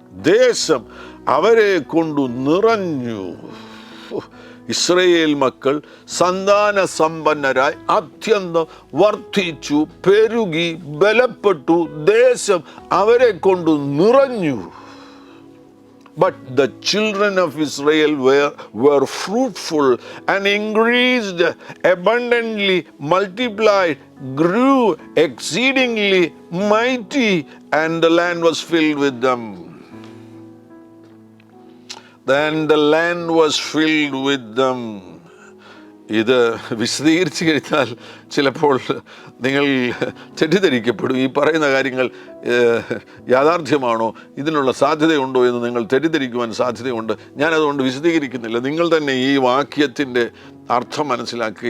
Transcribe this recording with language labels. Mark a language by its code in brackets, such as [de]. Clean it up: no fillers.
[ml] ദേശം അവരെ കൊണ്ടു നിറഞ്ഞു. ഇസ്രയേൽ മക്കൾ സന്താന സമ്പന്നരായി അത്യന്തം വർദ്ധിച്ചു, പെരുകി, ബലപ്പെട്ടു. ദേശം അവരെ കൊണ്ട് നിറഞ്ഞു. [en] But the children of Israel were fruitful and increased abundantly, multiplied, grew exceedingly mighty, and the land was filled with them. Then the land was filled with them. [ml] ഇത് വിശദീകരിച്ച് കഴിഞ്ഞാൽ ചിലപ്പോൾ നിങ്ങൾ തെറ്റിദ്ധരിക്കപ്പെടും. ഈ പറയുന്ന കാര്യങ്ങൾ യാഥാർത്ഥ്യമാണോ, ഇതിനുള്ള സാധ്യതയുണ്ടോ എന്ന് നിങ്ങൾ തെറ്റിദ്ധരിക്കുവാൻ സാധ്യതയുണ്ട്. ഞാനതുകൊണ്ട് വിശദീകരിക്കുന്നില്ല. നിങ്ങൾ തന്നെ ഈ വാക്യത്തിൻ്റെ അർത്ഥം മനസ്സിലാക്കുക.